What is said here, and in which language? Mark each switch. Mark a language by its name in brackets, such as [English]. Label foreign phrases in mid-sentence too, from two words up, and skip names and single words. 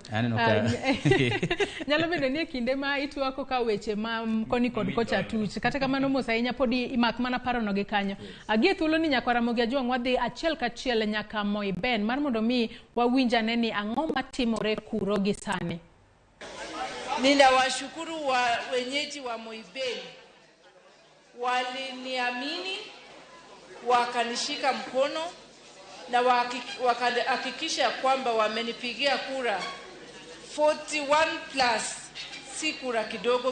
[Luo (Kenya and Tanzania)] Nyalo bedo ni kinde ma itwako ka weche ma koni kod kocha tuch kata kamano mos ahinya podi imak mana paro no gi kanyo agie thuolo ni nyaka Ramogi ajwang wadhi achiel kachiel nyaka Moiben mar mondo mi wawinjane ni ang'o matimore kuro gi sani. [Swahili] Ninawashukuru wenyeji wa Moiben, waliniamini wakanishika mkono na wakahakikisha kwamba wamenipigia kura 41 plus, si kura kidogo.